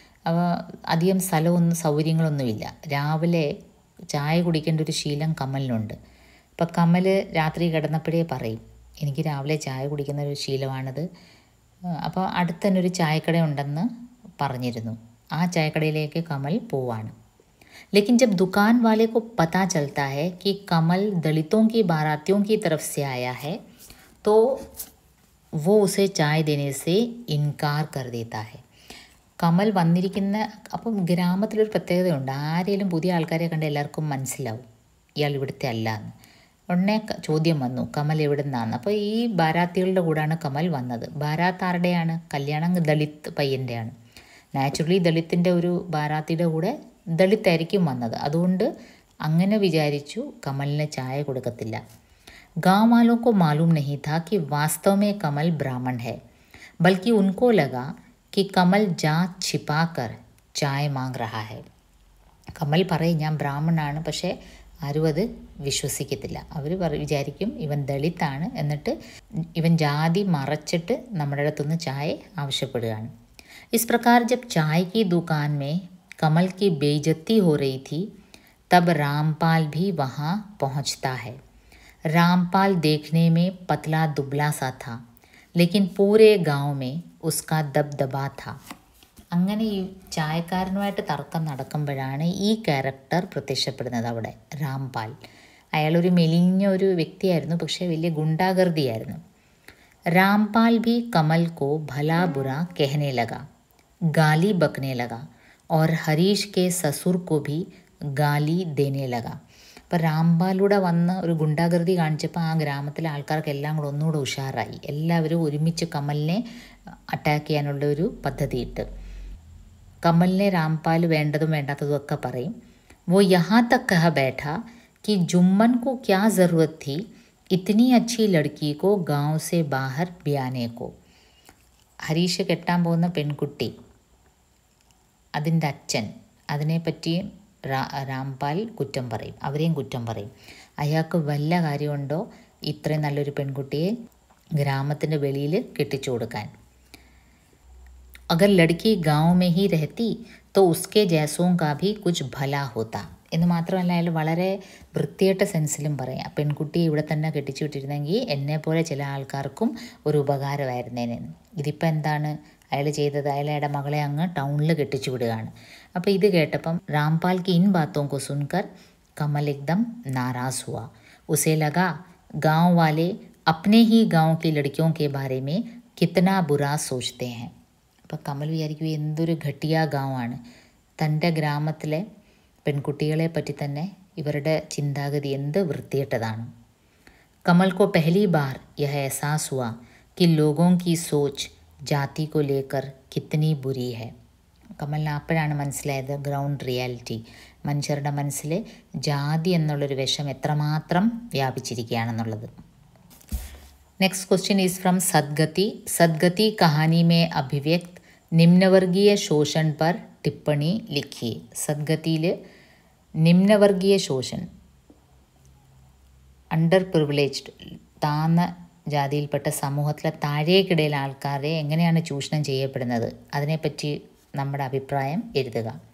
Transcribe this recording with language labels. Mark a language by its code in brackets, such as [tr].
[ml] അപ്പോൾ അധികം സ്ഥലമൊന്നും സൗകര്യങ്ങളൊന്നുമില്ല. രാവിലെ ചായ കുടിക്കേണ്ട ഒരു ശീലം കമലിനുണ്ട്. അപ്പോൾ കമൽ രാത്രി കിടന്നപ്പോഴേ പറയും, എനിക്ക് രാവിലെ ചായ കുടിക്കുന്ന ഒരു ശീലമാണത്. അപ്പോൾ അടുത്ത് തന്നെ ഒരു ചായക്കട ഉണ്ടെന്ന് പറഞ്ഞിരുന്നു. ആ ചായക്കടയിലേക്ക് കമൽ പോവാണ്. [hi] लेकिन जब दुकान वाले को पता चलता है कि कमल दलितों की बारातियों की तरफ से आया है तो वो उसे चाय देने से इनकार कर देता है. [ml] കമൽ വന്നിരിക്കുന്ന, അപ്പം ഗ്രാമത്തിലൊരു പ്രത്യേകതയുണ്ട്, ആരെങ്കിലും പുതിയ ആൾക്കാരെ കണ്ട് എല്ലാവർക്കും മനസ്സിലാവും ഇയാൾ ഇവിടുത്തെ അല്ല എന്ന്. ഉടനെ ചോദ്യം വന്നു, കമൽ എവിടെ നിന്നാണ്? അപ്പോൾ ഈ ബാരാത്തികളുടെ കൂടെയാണ് കമൽ വന്നത്. ബാരാത്ത് ആരുടെയാണ്? കല്യാണം ദളിത് പയ്യൻ്റെയാണ്. നാച്ചുറലി ദളിത്തിൻ്റെ ഒരു ബാരാത്തിയുടെ കൂടെ ദളിത്തായിരിക്കും വന്നത്. അതുകൊണ്ട് അങ്ങനെ വിചാരിച്ചു കമലിന് ചായ കൊടുക്കത്തില്ല. [hi] गाँव वालों को मालूम नहीं था कि वास्तव में कमल ब्राह्मण है, बल्कि उनको लगा कि कमल जात छिपाकर चाय मांग रहा है. [ml] കമൽ പറയും ഞാൻ ബ്രാഹ്മണനാണ്, പക്ഷേ ആരും അത് വിശ്വസിക്കത്തില്ല. അവർ വിചാരിക്കും ഇവൻ ദളിതാണ്, എന്നിട്ട് ഇവൻ ജാതി മറച്ചിട്ട് നമ്മുടെ അടുത്തുനിന്ന് ചായ ആവശ്യപ്പെടുകയാണ്. [hi] इस प्रकार जब चाय की दुकान में कमल की बेइज्जती हो रही थी तब रामपाल भी वहाँ पहुँचता है. रामपाल देखने में पतला दुबला सा था, लेकिन पूरे गांव में उसका दबदबा था. [ml] അങ്ങനെ ഈ ചായക്കാരനുമായിട്ട് തർക്കം നടക്കുമ്പോഴാണ് ഈ ക്യാരക്ടർ പ്രത്യക്ഷപ്പെടുന്നത് അവിടെ, രാംപാൽ. അയാളൊരു മെലിഞ്ഞ ഒരു വ്യക്തിയായിരുന്നു, പക്ഷേ വലിയ ഗുണ്ടാഗർദിയായിരുന്നു. [hi] रामपाल भी कमल को भला बुरा कहने लगा, गाली बकने लगा और हरीश के ससुर को भी गाली देने लगा. [ml] അപ്പോൾ രാംപാലൂടെ വന്ന് ഒരു ഗുണ്ടാഗർദി കാണിച്ചപ്പോൾ ആ ഗ്രാമത്തിലെ ആൾക്കാർക്കെല്ലാം കൂടെ ഒന്നുകൂടെ ഉഷാറായി. എല്ലാവരും ഒരുമിച്ച് കമലിനെ അറ്റാക്ക് ചെയ്യാനുള്ള ഒരു പദ്ധതി ഇട്ട്. കമലിനെ രാംപാൽ വേണ്ടതും വേണ്ടാത്തതും ഒക്കെ പറയും. [hi] वो यहाँ तक कह बैठा कि जुम्मन को क्या ज़रूरत थी इतनी अच्छी लड़की को गांव से बाहर ब्याने को. [ml] ഹരീഷ് കെട്ടാൻ പോകുന്ന പെൺകുട്ടി, അതിൻ്റെ അച്ഛൻ, അതിനെപ്പറ്റി രാംപാൽ കുറ്റം പറയും, അവരെയും കുറ്റം പറയും. അയാൾക്ക് വല്ല കാര്യമുണ്ടോ ഇത്രയും നല്ലൊരു പെൺകുട്ടിയെ ഗ്രാമത്തിൻ്റെ വെളിയിൽ കെട്ടിച്ചു കൊടുക്കാൻ? [hi] अगर लड़की गांव में ही रहती तो उसके जैसों का भी कुछ भला होता. [ml] എന്ന് മാത്രമല്ല അയാൾ വളരെ വൃത്തിയായിട്ട സെൻസിലും പറയാം, പെൺകുട്ടിയെ ഇവിടെ തന്നെ കെട്ടിച്ചു വിട്ടിരുന്നെങ്കിൽ എന്നെപ്പോലെ ചില ആൾക്കാർക്കും ഒരു ഉപകാരമായിരുന്നേനെ. ഇതിപ്പോൾ എന്താണ് അയാൾ ചെയ്തത്? അയാളുടെ മകളെ അങ്ങ് ടൗണിൽ കെട്ടിച്ചു വിടുകയാണ്. അപ്പോൾ ഇത് കേട്ടപ്പം [hi] रामपाल की इन बातों को सुनकर कमल एकदम नाराज़ हुआ. उसे लगा गांव वाले अपने ही गांव की लड़कियों के बारे में कितना बुरा सोचते हैं. [ml] അപ്പോൾ കമൽ വിചാരിക്കും എന്തൊരു ഘട്ടിയ ഗാവാണ്, തൻ്റെ ഗ്രാമത്തിലെ പെൺകുട്ടികളെ പറ്റി തന്നെ ഇവരുടെ ചിന്താഗതി എന്ത് വൃത്തികെട്ടതാണ്. [hi] कमल को पहली बार यह एहसास हुआ कि लोगों की सोच जाति को लेकर कितनी बुरी है. [ml] കമലിന് അപ്പോഴാണ് മനസ്സിലായത് ഗ്രൗണ്ട് റിയാലിറ്റി, മനുഷ്യരുടെ മനസ്സിൽ ജാതി എന്നുള്ളൊരു വിഷം എത്രമാത്രം വ്യാപിച്ചിരിക്കുകയാണെന്നുള്ളത്. [en] Next question is from Sadgati. [hi] सदगति कहानी में अभिव्यक्त निम्नवर्गीय शोषण पर टिप्पणी लिखिए. [ml] सदगतिയിൽ നിമ്നവർഗീയ ശോഷൺ, അണ്ടർ പ്രിവിലേജ്ഡ്, താന്ന ജാതിയിൽപ്പെട്ട സമൂഹത്തിലെ താഴേക്കിടയിലെ ആൾക്കാരെ എങ്ങനെയാണ് ചൂഷണം ചെയ്യപ്പെടുന്നത് അതിനെപ്പറ്റി നമ്മുടെ അഭിപ്രായം എഴുതുക.